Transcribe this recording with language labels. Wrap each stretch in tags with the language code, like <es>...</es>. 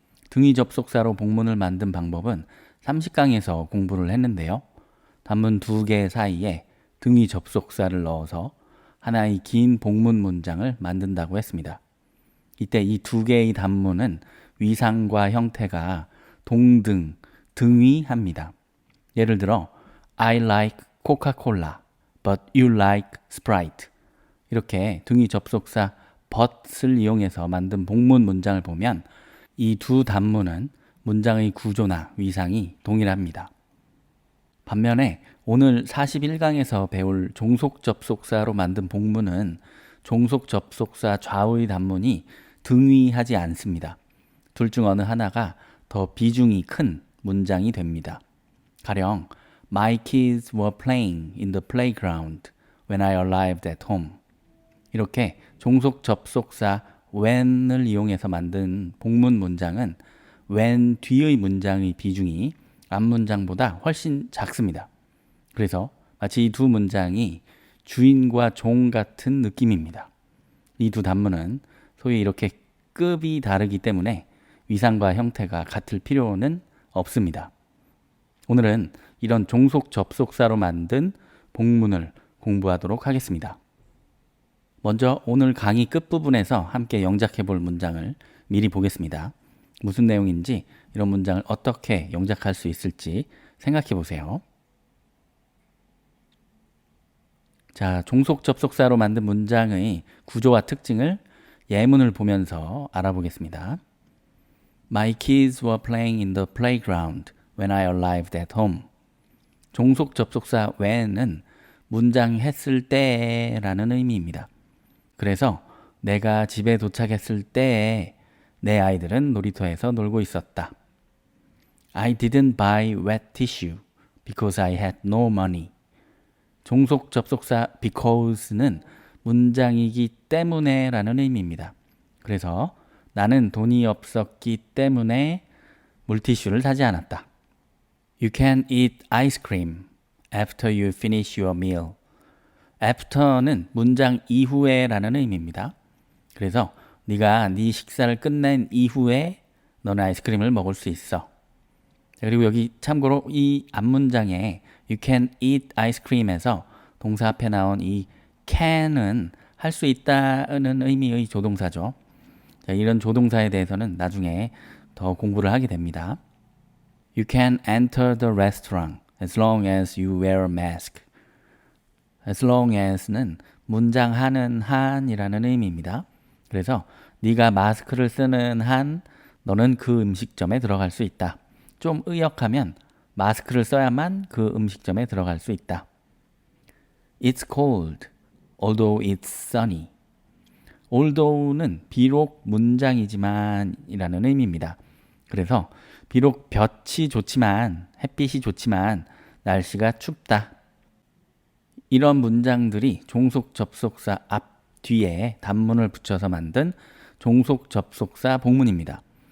<ko>등위 접속사로 복문을 만든 방법은 30강에서 공부를 했는데요. 단문 두 개 사이에 등위 접속사를 넣어서 하나의 긴 복문 문장을 만든다고 했습니다. 이때 이 두 개의 단문은 위상과 형태가 동등, 등위합니다. 예를 들어</ko> <en>I like Coca-Cola, but you like Sprite.</en> <ko>이렇게 등위 접속사 but을 이용해서 만든 복문 문장을 보면 이 두 단문은 문장의 구조나 위상이 동일합니다. 반면에 오늘 41강에서 배울 종속 접속사로 만든 복문은 종속 접속사 좌우의 단문이 등위하지 않습니다. 둘 중 어느 하나가 더 비중이 큰 문장이 됩니다.</ko> <en>가령 My kids were playing in the playground when I arrived at home.</en> <ko>이렇게 종속 접속사 when을 이용해서 만든 복문 문장은 when 뒤의 문장의 비중이 앞 문장보다 훨씬 작습니다. 그래서 마치 이 두 문장이 주인과 종 같은 느낌입니다. 이 두 단문은 소위 이렇게 급이 다르기 때문에 위상과 형태가 같을 필요는 없습니다. 오늘은 이런 종속 접속사로 만든 복문을 공부하도록 하겠습니다. 먼저 오늘 강의 끝부분에서 함께 영작해 볼 문장을 미리 보겠습니다. 무슨 내용인지 이런 문장을 어떻게 영작할 수 있을지 생각해 보세요. 자, 종속 접속사로 만든 문장의 구조와 특징을 예문을 보면서 알아보겠습니다.</ko> <en>My kids were playing in the playground when I arrived at home.</en> <ko>종속 접속사 when은 문장 했을 때라는 의미입니다. 그래서 내가 집에 도착했을 때에 내 아이들은 놀이터에서 놀고 있었다.</ko> <en>I didn't buy wet tissue because I had no money.</en> <ko>종속 접속사 because는 문장이기 때문에 라는 의미입니다. 그래서 나는 돈이 없었기 때문에 물티슈를 사지 않았다.</ko> <en>You can eat ice cream after you finish your meal.</en> <ko>after는 문장 이후에 라는 의미입니다. 그래서 네가 네 식사를 끝낸 이후에 너는 아이스크림을 먹을 수 있어. 그리고 여기 참고로 이 앞문장에</ko> <en>You can eat ice cream</en> <ko>에서 동사 앞에 나온 이 can은 할 수 있다는 의미의 조동사죠. 자, 이런 조동사에 대해서는 나중에 더 공부를 하게 됩니다.</ko> <en>You can enter the restaurant as long as you wear a mask.</en> <ko>As long as는 문장 하는 한이라는 의미입니다. 그래서 네가 마스크를 쓰는 한 너는 그 음식점에 들어갈 수 있다. 좀 의역하면 마스크를 써야만 그 음식점에 들어갈 수 있다.</ko> <en>It's cold, although it's sunny.</en> <ko>although는 비록 문장이지만 이라는 의미입니다. 그래서 비록 볕이 좋지만 햇빛이 좋지만 날씨가 춥다. 이런 문장들이 종속 접속사 앞 뒤에 단문을 붙여서 만든 종속 접속사 복문입니다.</ko>